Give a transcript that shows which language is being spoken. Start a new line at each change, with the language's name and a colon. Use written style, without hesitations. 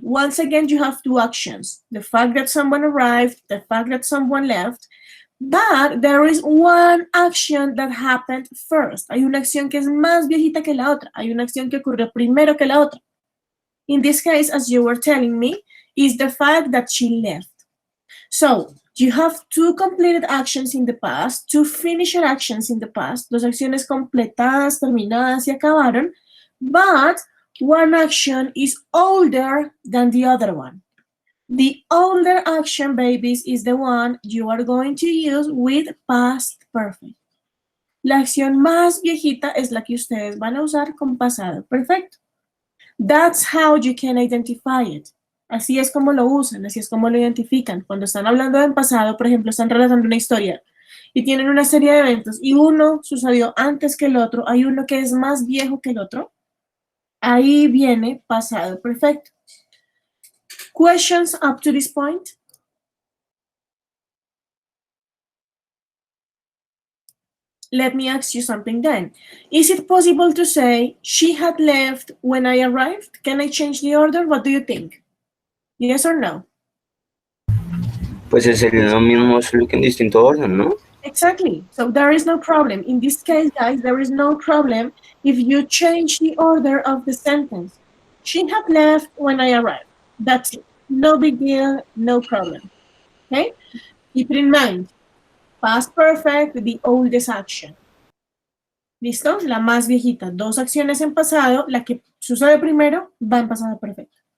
English: Once again, you have two actions. The fact that someone arrived, the fact that someone left. But there is one action that happened first.
Spanish: Hay una acción que es más viejita que la otra. Hay una acción que ocurrió primero que la otra.
English: In this case, as you were telling me, is the fact that she left. So, you have two completed actions in the past, two finished actions in the past,
Spanish: dos acciones completadas, terminadas y acabaron,
English: but one action is older than the other one. The older action, babies, is the one you are going to use with past perfect.
Spanish: La acción más viejita es la que ustedes van a usar con pasado perfecto.
English: That's how you can identify it.
Spanish: Así es como lo usan, así es como lo identifican. Cuando están hablando en pasado, por ejemplo, están relatando una historia y tienen una serie de eventos y uno sucedió antes que el otro, hay uno que es más viejo que el otro, ahí viene pasado perfecto.
English: Questions up to this point? Let me ask you something then. Is it possible to say she had left when I arrived? Can I change the order? What do you think? Yes or no?
Spanish: Pues es lo mismo, solo que en distinto orden, ¿no?
English: Exactly. So there is no problem. In this case, guys, there is no problem if you change the order of the sentence. She had left when I arrived. That's it. No big deal, no problem. Okay? Keep it in mind. Past perfect, the oldest action.
Spanish: ¿Listo? La más viejita. Dos acciones en pasado. La que sucede primero va en pasado perfecto.